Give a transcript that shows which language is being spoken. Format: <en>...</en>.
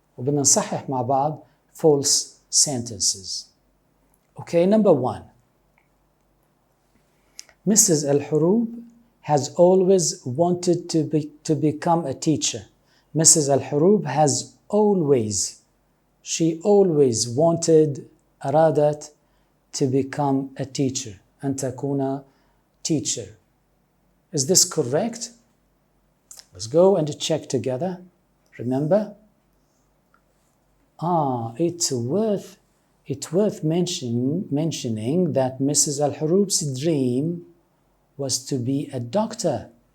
<ar>وبدنا نصحح مع بعض</ar> <en>false sentences. Okay, number 1. Mrs. Al-Horoub has always wanted to become a teacher. Mrs. Al-Horoub has always, she always wanted,</en> <ar>أرادت</ar> <en>to become a teacher.</en> <ar>أن تكون</ar> <en>teacher. Is this correct? Let's go and check together. Remember? It's worth mentioning that Mrs. Al-Horoub's dream was to be a doctor.</en>